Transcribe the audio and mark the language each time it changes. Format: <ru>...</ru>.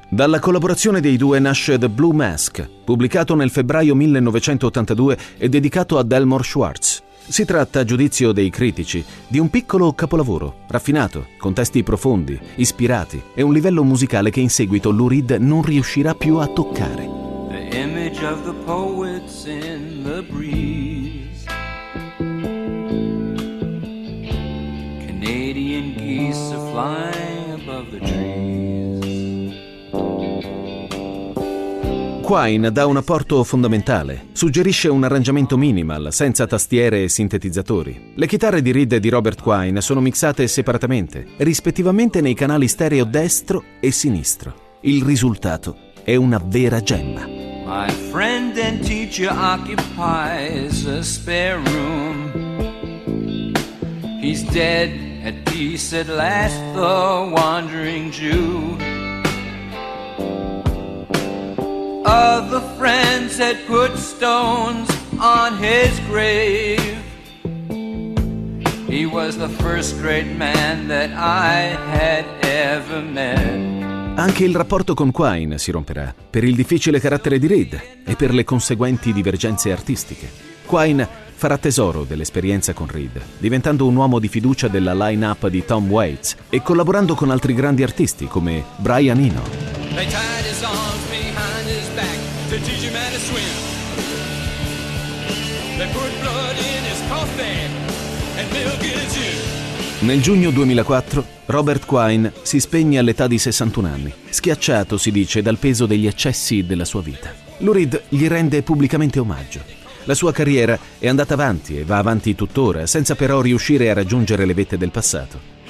<it>Dalla collaborazione dei due nasce The Blue Mask, pubblicato nel febbraio 1982 e dedicato a Delmore Schwartz. Si tratta, a giudizio dei critici, di un piccolo capolavoro, raffinato, con testi profondi, ispirati e un livello musicale che in seguito Lou Reed non riuscirà più a toccare.</it> <en>The image of the poets in the breeze. Canadian geese are flying above the trees.</en> <it>Quine dà un apporto fondamentale, suggerisce un arrangiamento minimal, senza tastiere e sintetizzatori. Le chitarre di Reed e di Robert Quine sono mixate separatamente, rispettivamente nei canali stereo destro e sinistro. Il risultato è una vera gemma.</it> <en>My friend and teacher occupies a spare room. He's dead at peace at last, the wandering Jew. Other friends had put stones on his grave. He was the first great man that I had ever met.</en> <it>Anche il rapporto con Quine si romperà per il difficile carattere di Reed e per le conseguenti divergenze artistiche. Quine farà tesoro dell'esperienza con Reed, diventando un uomo di fiducia della line-up di Tom Waits e collaborando con altri grandi artisti come Brian Eno.</it> <en>They tied his arms behind his back to teach him how to swim. They put blood in his coffee and milk in his juice.</en> <it>Nel giugno 2004, Robert Quine si spegne all'età di 61 anni, schiacciato, si dice, dal peso degli eccessi della sua vita. Lou Reed gli rende pubblicamente omaggio. La sua carriera è andata avanti e va avanti tuttora, senza però riuscire a raggiungere le vette del passato.</it>